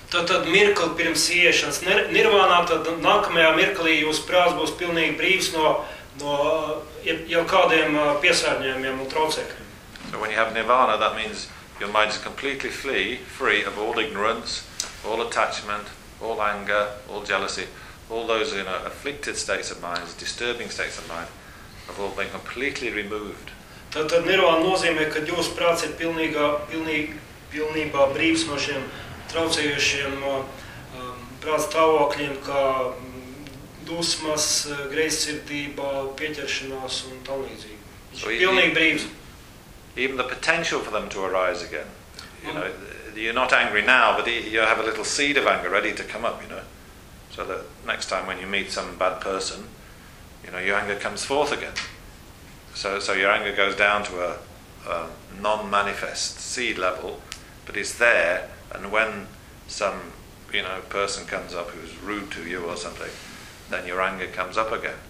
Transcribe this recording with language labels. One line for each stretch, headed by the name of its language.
Latvian: Tad mirkli pirms iešanas nirvānā, tad nākamajā mirklī jūs prāts būs pilnīgi brīvs no jau kādiem piesārņojumiem un traucēkļiem.
English: So when you have nirvana, that means your mind is completely free of all ignorance, all attachment, all anger, all jealousy, all those, you know, afflicted states of mind, disturbing states of mind, have all been completely removed.
Latvian: Tad nirvāna nozīmē, ka jūsu prāts ir pilnībā brīvs no šiem traucējošiem prāts stāvokļiem, kā dusmas, greizsirdība, pieķeršanās un tālīdzīgi. Viņš ir pilnīgi brīvs.
English: Even the potential for them to arise again. You know, you're not angry now, but you have a little seed of anger ready to come up, you know. So that next time when you meet some bad person, you know, your anger comes forth again. So your anger goes down to a non-manifest seed level, but it's there, and when some, you know, person comes up who's rude to you or something, then your anger comes up again.